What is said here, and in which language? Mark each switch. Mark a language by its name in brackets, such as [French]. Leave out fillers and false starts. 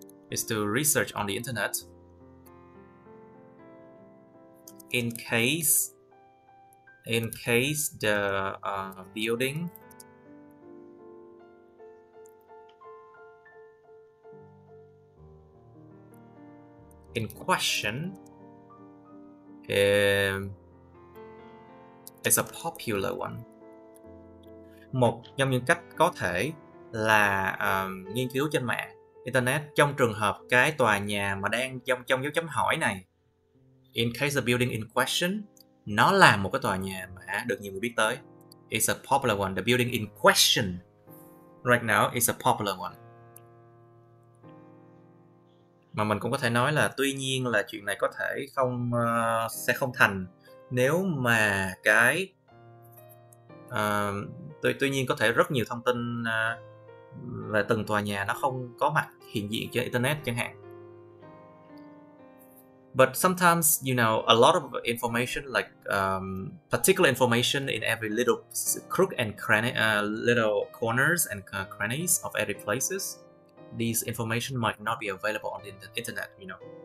[English] Is to research on the internet in case the building in question is a popular one. [Vietnamese] Một trong những cách có thể là nghiên cứu trên mạng internet trong trường hợp cái tòa nhà mà đang trong dấu chấm hỏi này, [English] in case the building in question, [Vietnamese] nó là một cái tòa nhà mà được nhiều người biết tới. [English] It's a popular one. The building in question right now is a popular one. [Vietnamese] Mà mình cũng có thể nói là tuy nhiên là chuyện này có thể sẽ không thành nếu mà cái tuy nhiên có thể rất nhiều thông tin về từng tòa nhà nó không có mặt hiện diện trên internet chẳng hạn. [English] But sometimes, you know, a lot of information, like particular information in every little crook and cranny, little corners and crannies of every places, these information might not be available on the internet, you know.